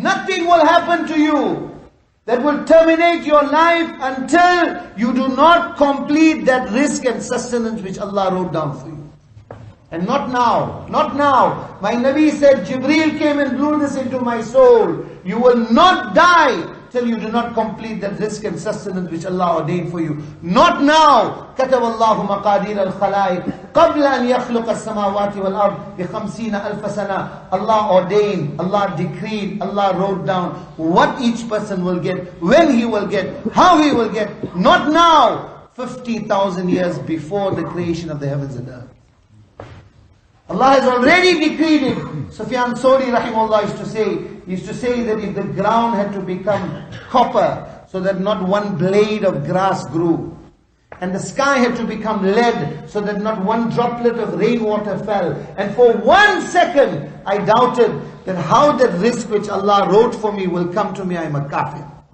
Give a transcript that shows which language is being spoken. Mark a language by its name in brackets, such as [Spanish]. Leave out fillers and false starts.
[English] Nothing will happen to you that will terminate your life until you do not complete that risk and sustenance which Allah wrote down for you. And not now. Not now. My Nabi said, Jibreel came and blew this into my soul. You will not die till you do not complete that risk and sustenance which Allah ordained for you. Not now. [Arabic] كتب الله مقادير الخلائق قبل أن يخلق السماوات والأرض ب50,000 سنة. [English] Allah ordained, Allah decreed, Allah wrote down what each person will get, when he will get, how he will get. Not now. 50,000 years before the creation of the heavens and earth. Allah has already decreed it. Sufyan Thawri rahimahullah used to say that if the ground had to become copper so that not one blade of grass grew, and the sky had to become lead so that not one droplet of rainwater fell, and for 1 second I doubted that how that risk which Allah wrote for me will come to me, I am a kafir.